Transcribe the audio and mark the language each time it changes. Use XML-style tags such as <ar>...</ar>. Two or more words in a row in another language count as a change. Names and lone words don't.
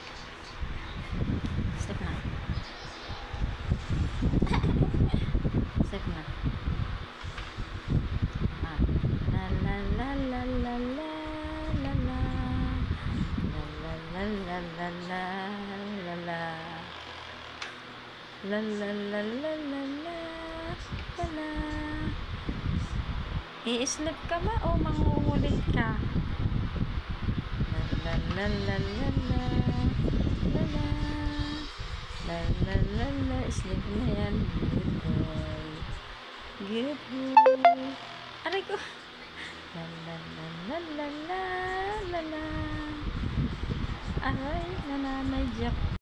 <tl>Sleep na. Sleep na. Ah. La la la la la la la la. La la la la la la la la. La la la la la la la la. I-sleep ka ba o mangungulit ka? La la la la la la la la la la la.</tl> <en>Sleep na yan. Good boy. Good boy.</en> <tl>Aray ko. La la la la la la la la. Aray, nananadyak</tl>